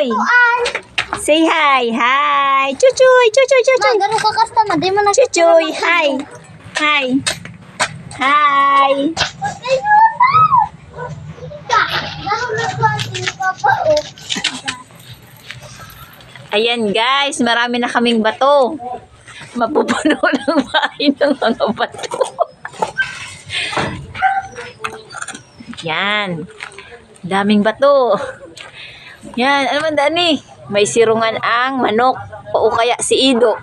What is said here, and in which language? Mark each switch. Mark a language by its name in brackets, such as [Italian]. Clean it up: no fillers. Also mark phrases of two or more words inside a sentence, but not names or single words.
[English] Say hi! Hi! Chuchoy! Chuchoy! Chuchoy! [Filipino] Ma, ganun ka customer. Di mo na [English] Chuchoy! Hi! Hi! Hi! [Filipino] Ayan guys, marami na kaming bato. Mapupuno ng bahay ng mga bato. Yan. Daming bato. Yan. Ano man Dani? May sirungan ang manok. O kaya si Ido.